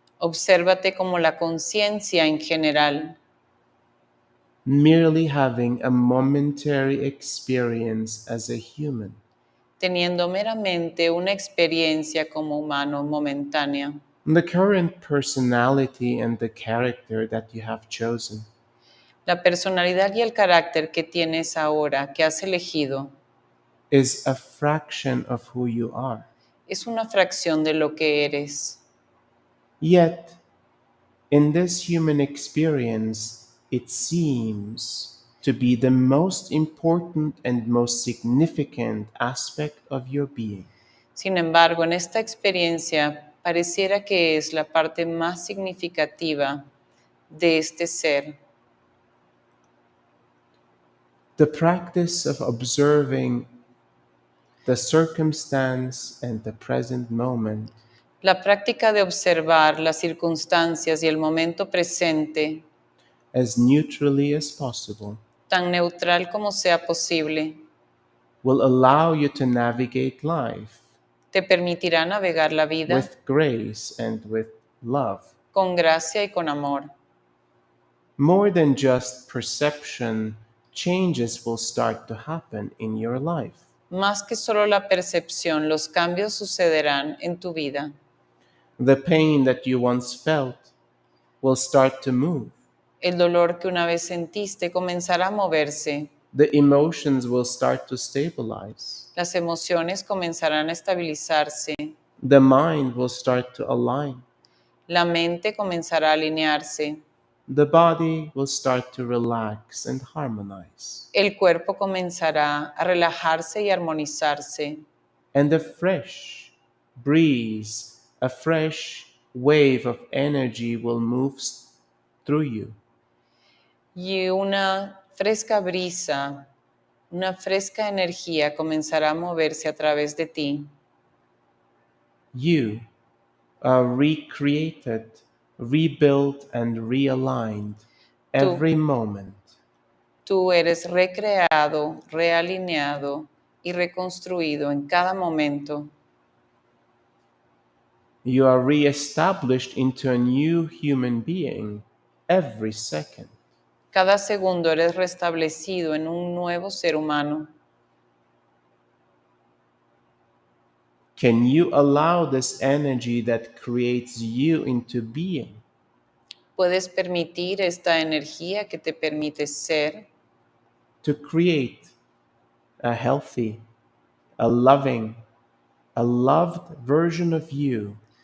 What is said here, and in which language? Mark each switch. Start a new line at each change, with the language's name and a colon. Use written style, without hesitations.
Spanish: Obsérvate como la conciencia en general.
English: Merely having a momentary experience as a human.
Spanish: Teniendo meramente una experiencia como humano momentánea.
English: The current personality and the character that you have chosen
Spanish: La personalidad y el carácter que tienes ahora, que has elegido,
English: is a fraction of who you are.
Spanish: es una fracción de lo que eres.
English: Yet, in this human experience, it seems to be the most important and most significant aspect of your being.
Spanish: Sin embargo, en esta experiencia pareciera que es la parte más significativa de este ser.
English: The practice of observing the circumstance and the present moment
Spanish: La práctica de observar las circunstancias y el momento presente,
English: as neutrally as possible,
Spanish: tan neutral como sea posible,
English: will allow you to navigate life
Spanish: te permitirá navegar la vida
English: with grace and with love.
Spanish: con gracia y con amor.
English: More than just perception, changes will start to happen in your life.
Spanish: Más que solo la percepción, los cambios sucederán en tu vida.
English: The pain that you once felt will start to move.
Spanish: El dolor que una vez sentiste comenzará a moverse.
English: The emotions will start to stabilize.
Spanish: Las emociones comenzarán a estabilizarse.
English: The mind will start to align.
Spanish: La mente comenzará a alinearse.
English: The body will start to relax and harmonize.
Spanish: El cuerpo comenzará a relajarse y armonizarse.
English: And a fresh breeze, a fresh wave of energy will move through you.
Spanish: Y una fresca brisa, una fresca energía comenzará a moverse a través de ti.
English: You are recreated, rebuilt, and realigned every moment.
Spanish: Tú eres recreado, realineado y reconstruido en cada momento.
English: You are reestablished into a new human being every second.
Spanish: Cada segundo eres restablecido en un nuevo ser humano.
English: Can you allow this energy that creates you into being
Spanish: Puedes permitir esta energía que te permite ser,
English: to create a healthy, a loving, a loved version of you